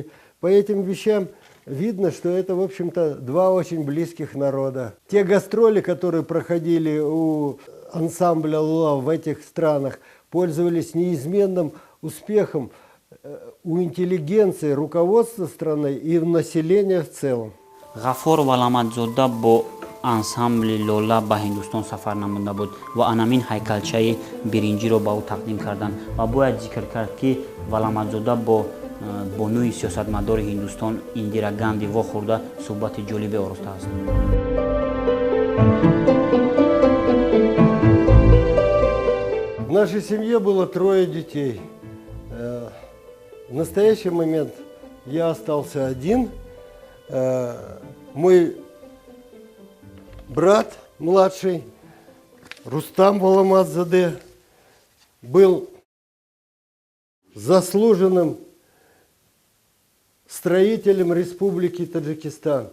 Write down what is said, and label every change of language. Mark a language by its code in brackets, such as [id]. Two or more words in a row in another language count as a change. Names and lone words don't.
[ru] По этим вещам видно, что это, в общем-то, два очень близких народа. Те гастроли, которые проходили у ансамбля «Лула» в этих странах, пользовались неизменным успехом у интеллигенции, руководства страны и населения в целом. [tg] ғаффор валамадзода бо ансамбли «Лола» ба Ҳиндустон сафар намуда буд ва анамин ҳайкалчаи биринҷиро ба ӯ тақдим карданд ва бояд зикр кард ки валамадзода бо бонуи сиёсатмадори Ҳиндустон Индира Ганди вохӯрда суҳбати ҷолибе оростааст. [ru] В нашей семье было 3 детей. В настоящий момент я остался один. Мой брат младший, Рустам Валамадзаде, был заслуженным строителем Республики Таджикистан.